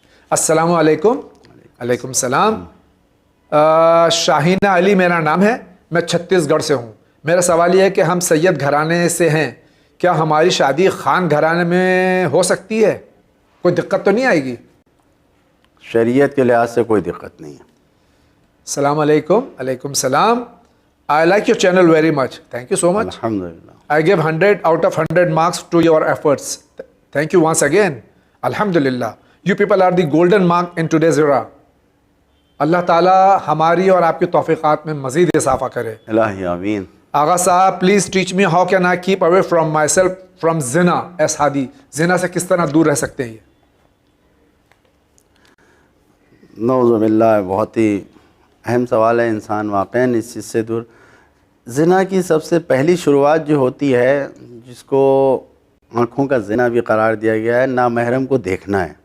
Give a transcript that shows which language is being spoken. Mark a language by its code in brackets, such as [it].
[ur] السلام علیکم۔ علیکم السلام۔ شاہینہ علی میرا نام ہے، میں چھتیس گڑھ سے ہوں۔ میرا سوال یہ ہے کہ ہم سید گھرانے سے ہیں، کیا ہماری شادی خان گھرانے میں ہو سکتی ہے؟ کوئی دقت تو نہیں آئے گی؟ شریعت کے لحاظ سے کوئی دقت نہیں ہے۔ [en] السلام علیکم۔ علیکم السلام۔ I like your channel very much. Thank you so much. [ar] الحمدللہ۔ [en] I give 100 out of 100 marks to your efforts. Thank you once again. Alhamdulillah. You people are the golden mark in today's era. [ur] اللہ تعالیٰ ہماری اور آپ کی توفیقات میں مزید اضافہ کرے۔ الہی آمین۔ [en] Agha Sahab please teach me how can I keep away from myself from زنا ایس ہادی، [ur] زنا سے کس طرح دور رہ سکتے ہیں؟ نعوذ باللہ، بہت ہی اہم سوال ہے۔ انسان واقعاً اس چیز سے دور، زنا کی سب سے پہلی شروعات جو ہوتی ہے، جس کو آنکھوں کا زنا بھی قرار دیا گیا ہے، نامحرم کو دیکھنا ہے۔